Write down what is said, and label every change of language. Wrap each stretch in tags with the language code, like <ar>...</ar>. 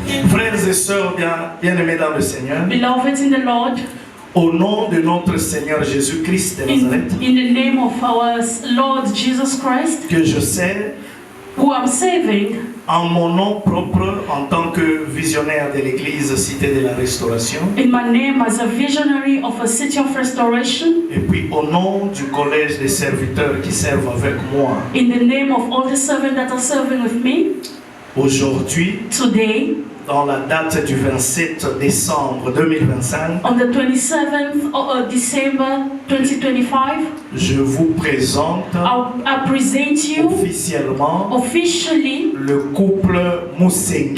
<fr>Frères et sœurs bien-aimés dans le Seigneur.</fr> <en>Beloved in the Lord.</en> <fr>Au nom de notre Seigneur Jésus-Christ de Nazareth.</fr> <en>In the name of our Lord Jesus Christ.</en> <fr>Que je sais.</fr> <en>Who I'm saving.</en> <fr>En mon nom propre, en tant que visionnaire de l'église Cité de la Restauration.</fr> <en>In my name as a visionary of a City of Restoration.</en> <fr>Et puis au nom du collège des serviteurs qui servent avec moi.</fr> <en>In the name of all the servants that are serving with me.</en> <fr>Aujourd'hui.</fr> <en>Today.</en> <fr>Dans la date du 27 décembre 2025.</fr> <en>On the 27th of December 2025.</en> <fr>Je vous présente.</fr> <en>I present you.</en> <fr>Officiellement.</fr> <en>Officially.</en> <fr>Le couple Musenge.</fr>